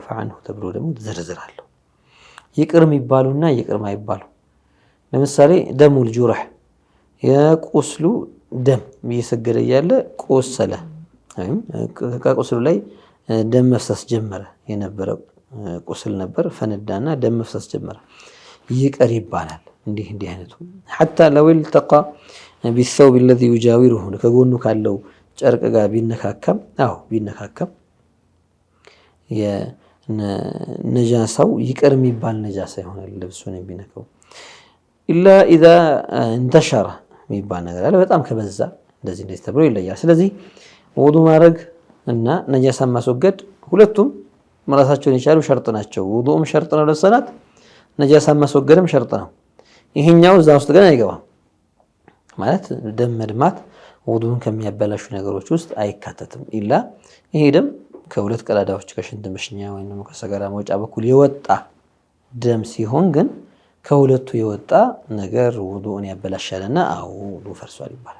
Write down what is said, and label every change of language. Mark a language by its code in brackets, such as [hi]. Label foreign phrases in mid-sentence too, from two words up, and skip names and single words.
[am] ዐንሁ ተብሎ ደግሞ ዝርዝር አለው። ይቅር የሚባሉና ይቅር ማይባሉ። ለምሳሌ [ar] دم الجرح [am] የቁስሉ ደም እየሰገደ እያለ ቆሰለ ወይም ከቁስሉ ላይ ደም መፍሰስ ጀመረ። የነበረ ቁስል ነበር፣ ፈነዳና ደም መፍሰስ ጀመረ። ይቀር ይባላል። እንዲህ አይነቱ [ar] حتى لو التقى بالثوب الذي يجاوره [am] ከጎኑ ካለው ጨርቅ ጋር ቢነካከም ቢነካከም የነጃሳው ይቀር የሚባል ነጃሳ ይሆናል ልብሱን ቢነካው። [ar] إلا إذا انتشر [am] የሚባል ነገር አለ። በጣም ከበዛ እንደዚህ ተብሎ ይለያል። ስለዚህ ውዱ ማድረግ እና ነጃሳ ማስወገድ ሁለቱም ራሳቸውን የቻሉ ሸርጥ ናቸው። ውዱም ሸርጥ ነው ለሰላት፣ ነጃሳ ማስወገድም ሸርጥ ነው። ይሄኛው እዛ ውስጥ ግን አይገባም ማለት ደም መድማት ውዱን ከሚያበላሹ ነገሮች ውስጥ አይካተትም። ኢላ ይሄ ደም ከሁለት ቀዳዳዎች ከሽንት መሽኛ ወይንም ከሰገራ መውጫ በኩል የወጣ ደም ሲሆን ግን ከሁለቱ የወጣ ነገር ውዱን ያበላሻልና ውዱ ፈርሷል ይባላል።